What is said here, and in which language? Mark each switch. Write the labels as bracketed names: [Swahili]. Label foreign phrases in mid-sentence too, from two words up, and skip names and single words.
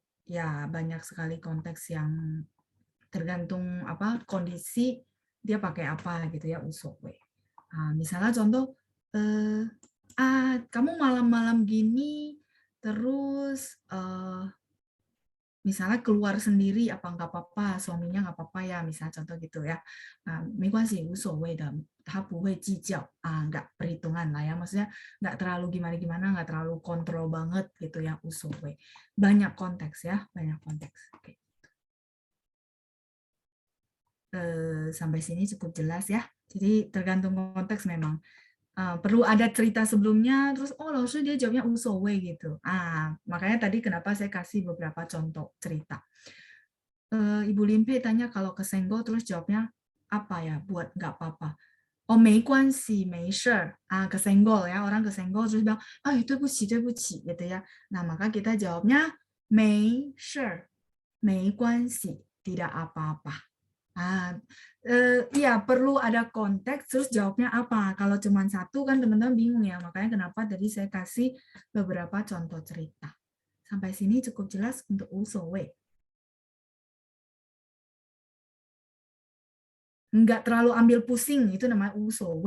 [Indonesian] Ya banyak sekali konteks yang tergantung apa kondisi dia pakai apa gitu ya usowe. Misalnya contoh, eh, kamu malam-malam gini terus misalnya keluar sendiri apa nggak apa-apa, suaminya nggak apa-apa ya, misalnya contoh gitu ya. [Chinese] 没关系，无所谓的，他不会计较, [Indonesian] nggak perhitungan lah ya, maksudnya nggak terlalu gimana-gimana, nggak terlalu kontrol banget gitu ya, usowe. Banyak konteks ya, banyak konteks. Oke. Sampai sini cukup jelas ya. Jadi tergantung konteks memang. Perlu ada cerita sebelumnya, terus oh langsung dia jawabnya usowe gitu. Makanya tadi kenapa saya kasih beberapa contoh cerita. Ibu Limpe tanya kalau kesenggol terus jawabnya apa ya, buat nggak apa-apa. [Chinese] Oh, 没关系，没事儿. [Indonesian] Kesenggol ya, orang kesenggol terus bilang, [Chinese] 对不起，对不起 [Indonesian] gitu ya. Nah, maka kita jawabnya [Chinese] 没事儿，没关系, [Indonesian] tidak apa-apa. Iya, perlu ada konteks, terus jawabnya apa. Kalau cuma satu kan teman-teman bingung ya, makanya kenapa tadi saya kasih beberapa contoh cerita. Sampai sini cukup jelas untuk usowe. Nggak terlalu ambil pusing, itu namanya usowe.